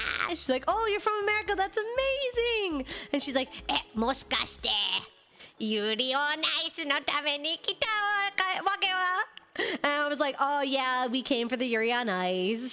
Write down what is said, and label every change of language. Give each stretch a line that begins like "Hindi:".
English: She's like, oh, you're from America, that's amazing. And she's like,
Japanese: もしかしてユリオナイスのために来たわけは?
English: And I was like, oh yeah, we came for the Yuri on Ice.